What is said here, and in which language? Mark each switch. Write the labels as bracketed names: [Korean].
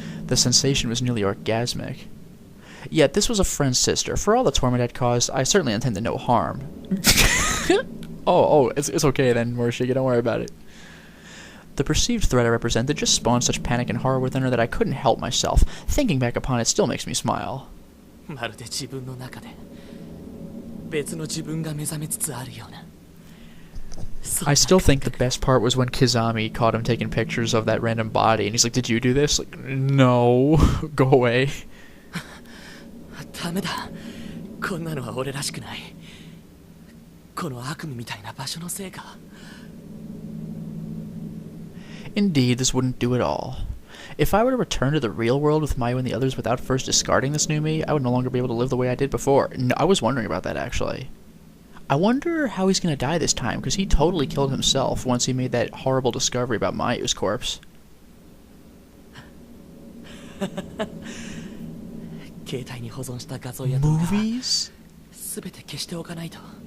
[English] The sensation was nearly orgasmic. Yet this was a friend's sister. For all the torment I'd caused, I certainly intended no harm. It's okay then, Morshige, don't worry about it. The perceived threat I represented just spawned such panic and horror within her that I couldn't help myself. Thinking back upon it still makes me smile. [Japanese] まるで自分の中で別の自分が目覚めつつあるような。 [English] I still think the best part was when Kizami caught him taking pictures of that random body, and he's like, did you do this? Like, no. Go away. [Japanese] ダメだ。こんなのは俺らしくない。この悪夢みたいな場所のせいか。 [English] Indeed, this wouldn't do at all. If I were to return to the real world with Mayu and the others without first discarding this new me, I would no longer be able to live the way I did before. No, I was wondering about that, actually. I wonder how he's gonna die this time, because he totally killed himself once he made that horrible discovery about Mayu's corpse. [Japanese] 携帯に保存した画像や動画は [English] Movies? [Japanese] 全て消しておかないと。